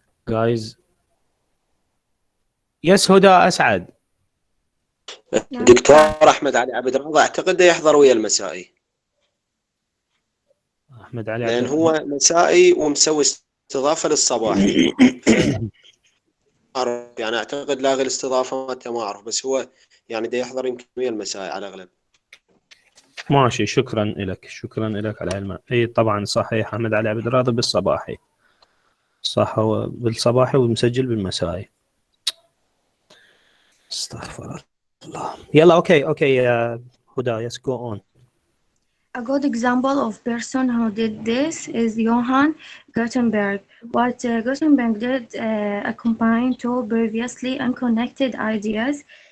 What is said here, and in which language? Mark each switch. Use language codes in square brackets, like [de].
[en] guys, yes, هدى أسعد. [ar] دكتور أحمد علي عبد الرضا أعتقد يحضر ويا المسائي. أحمد علي لأن هو مسائي ومسوي استضافة للصباحي. يعني أعتقد لاغي الاستضافة ما أعرف، بس هو يعني دا يحضر يمكن ويا المسائي على الأغلب. ماشي، شكرا لك على علمك. اي طبعا صحيح، احمد علي عبد الراضي بالصباحي، صح، هو بالصباحي ومسجل بالمسائي. استغفر الله. يلا اوكي [en] هدى, yes, go on. A good example of person who did this is Johann Gutenberg. What Gutenberg did combined two previously unconnected ideas.